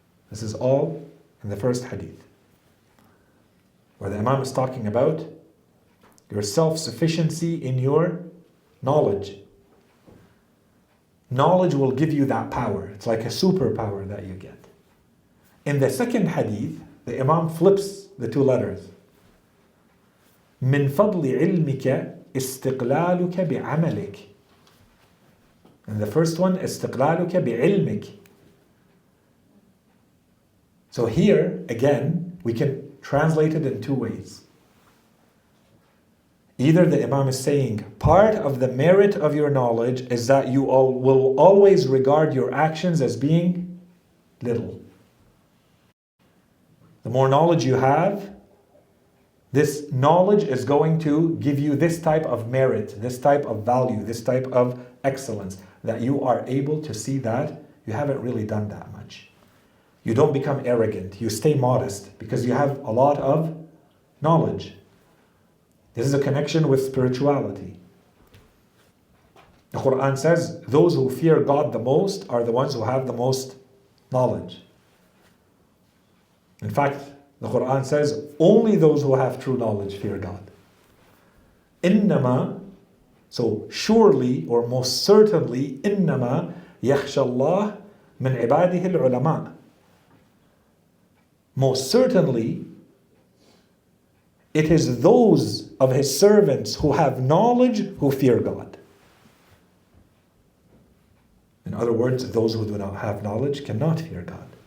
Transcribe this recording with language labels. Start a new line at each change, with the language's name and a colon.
English: This is all in the first hadith, where the Imam is talking about your self-sufficiency in your knowledge. Knowledge will give you that power. It's like a superpower that you get. In the second hadith, the Imam flips the two letters.
Arabic: من فضل علمك استقلالك بعملك.
English: And the first one,
Arabic: استقلالك بعلمك.
English: So here, again, we can translate it in two ways. Either the Imam is saying, part of the merit of your knowledge is that you will always regard your actions as being little. The more knowledge you have, this knowledge is going to give you this type of merit, this type of value, this type of excellence, that you are able to see that you haven't really done that much. You don't become arrogant, you stay modest because you have a lot of knowledge. This is a connection with spirituality. The Quran says, those who fear God the most are the ones who have the most knowledge. In fact, the Quran says, only those who have true knowledge fear God.
Arabic: إِنَّمَا,
English: so surely or most certainly,
Arabic: إِنَّمَا يَخْشَى اللَّهِ مِنْ عِبَادِهِ الْعُلَمَاءِ.
English: Most certainly, it is those of His servants who have knowledge who fear God. In other words, those who do not have knowledge cannot fear God.